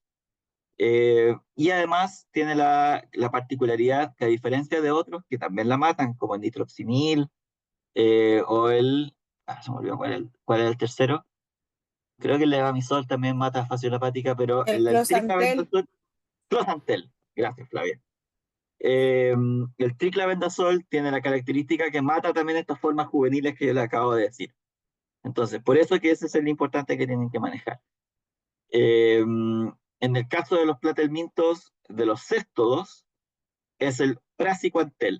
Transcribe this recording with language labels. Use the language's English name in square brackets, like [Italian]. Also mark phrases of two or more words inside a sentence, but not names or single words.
[Spanish] Y además tiene la particularidad que, a diferencia de otros que también la matan, como el nitroxinil o se me olvidó cuál es el tercero. Creo que el levamisol también mata fasciola hepática, pero El el closantel. triclavendazol, closantel, gracias Flavia. El triclavendazol tiene la característica que mata también estas formas juveniles que yo le acabo de decir. Entonces, por eso que ese es el importante que tienen que manejar. En el caso de los platelmintos, de los céstodos, es el praziquantel.